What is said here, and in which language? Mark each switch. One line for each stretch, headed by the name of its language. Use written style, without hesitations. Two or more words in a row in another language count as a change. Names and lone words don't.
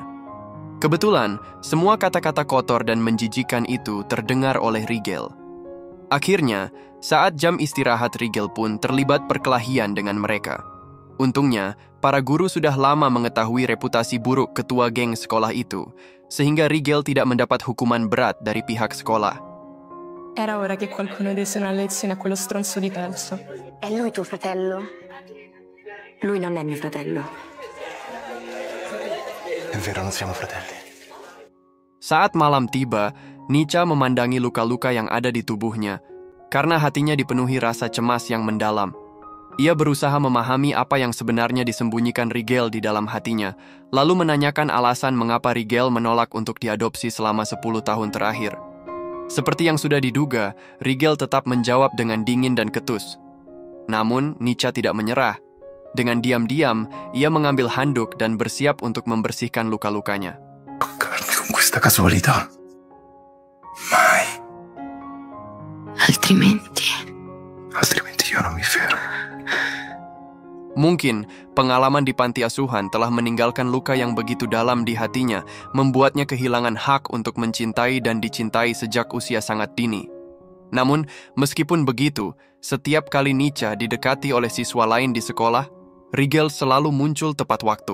Indonesian: Kebetulan, semua kata-kata kotor dan menjijikan itu terdengar oleh Rigel. Akhirnya, saat jam istirahat Rigel pun terlibat perkelahian dengan mereka. Untungnya, para guru sudah lama mengetahui reputasi buruk ketua geng sekolah itu, sehingga Rigel tidak mendapat hukuman berat dari pihak sekolah.
Italian: Era ora che qualcuno desse una lezione a quello stronzo di Pelso. È lui tuo fratello? Lui non è mio fratello. È vero, non siamo fratelli.
Indonesian: Saat malam tiba, Nica memandangi luka-luka yang ada di tubuhnya, karena hatinya dipenuhi rasa cemas yang mendalam. Ia berusaha memahami apa yang sebenarnya disembunyikan Rigel di dalam hatinya, lalu menanyakan alasan mengapa Rigel menolak untuk diadopsi selama 10 tahun terakhir. Seperti yang sudah diduga, Rigel tetap menjawab dengan dingin dan ketus. Namun, Nica tidak menyerah. Dengan diam-diam, ia mengambil handuk dan bersiap untuk membersihkan luka-lukanya.
Italian: Toccarmi con questa casualità. Mai. Altrimenti Io non mi fermo.
Indonesian: Mungkin, pengalaman di panti asuhan telah meninggalkan luka yang begitu dalam di hatinya, membuatnya kehilangan hak untuk mencintai dan dicintai sejak usia sangat dini. Namun, meskipun begitu, setiap kali Nica didekati oleh siswa lain di sekolah, Rigel selalu muncul tepat waktu.